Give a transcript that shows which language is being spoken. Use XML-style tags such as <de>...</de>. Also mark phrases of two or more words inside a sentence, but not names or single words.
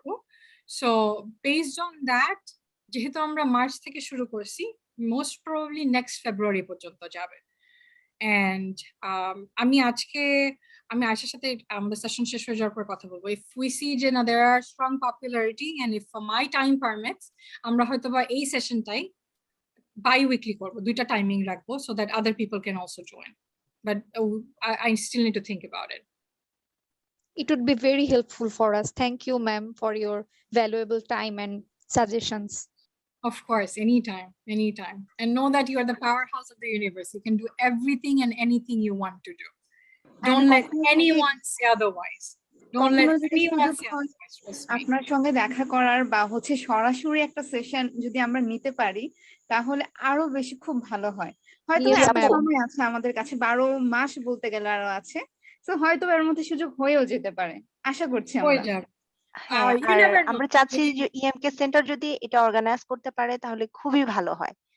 <en>so based on that,</en> <bn>যেহেতু আমরা মার্চ থেকে শুরু করছি,</bn> <en>most probably next February</en> <bn>পর্যন্ত যাবে। এন্ড আমি আয়শার সাথে আমাদের সেশন শেষ হয়ে যাওয়ার পর কথা বলবো।</bn> <en>if we see</en> <bn>যে না</bn> <en>there are strong popularity and if my time permits,</en> <bn>আমরা হয়তো বা এই সেশনটাই bi-weekly করবো, 2টা টাইমিং রাখবো,</bn> <en>so that other people can also join. But I still need to think about it. It would be very helpful for us. Thank you, ma'am, for your valuable time and suggestions. Of course, anytime. And know that you are the powerhouse of the universe. You can do everything and anything you want to do. Don't let anyone say otherwise. Don't let anyone say otherwise. Trust me.</en> <bn>আপনার সঙ্গে দেখা করার বা সরাসরি একটা সেশন যদি আমরা নিতে পারি তাহলে আরো বেশি খুব ভালো হয়। হয়তো</bn> <en>Yes,</en> <bn>এত</bn> <en>ma'am.</en> <bn>সময় আছে আমাদের কাছে, 12 মাস বলতে গেলে আরো আছে, তো হয়তো এর মধ্যে সুযোগ হয়েও যেতে পারে, আশা করছি হয়ে আমরা। যাবে। হ্যাঁ, আর আমরা চাচ্ছি যে ইএমকে সেন্টার যদি এটা অর্গানাইজ করতে পারে তাহলে খুবই ভালো হয়।</bn>